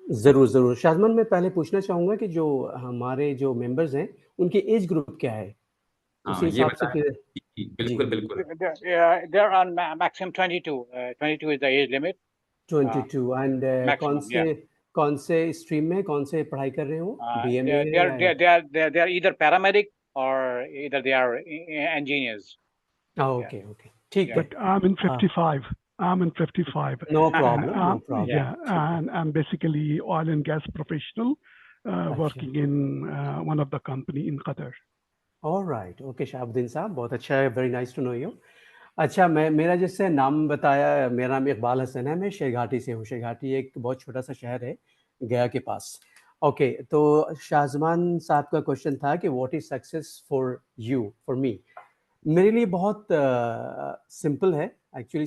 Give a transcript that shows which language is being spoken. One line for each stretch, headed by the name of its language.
Hindi: जरूर शाजमान, मैं पहले पूछना चाहूँगा कि जो हमारे जो मेंबर्स हैं उनके एज ग्रुप क्या है, उसी हिसाब से फिर। बिल्कुल।
English: There are maximum 22. 22 is the age limit.
Hindi: 22 and कौन से स्ट्रीम में, कौन से पढ़ाई कर रहे हो?
English: BMA? They are either paramedic or either they are engineers.
Hindi: Okay. ठीक है.
English: But I'm in 55. No problem. Yeah, and I'm basically oil and gas professional, working in one of the company in Qatar. All right. Okay, Shahabuddin sahab,
Hindi: बहुत अच्छा है,
English: very nice to know you.
Hindi: अच्छा, मेरा जैसे नाम बताया, मेरा नाम इकबाल हसन है, मैं शेरघाटी से हूँ। शेरघाटी एक बहुत छोटा सा शहर है गया के पास। ओके, तो शाहजमान साहब का क्वेश्चन था कि
English: What is success for you, for me.
Hindi: मेरे लिए बहुत सिंपल है एक्चुअली।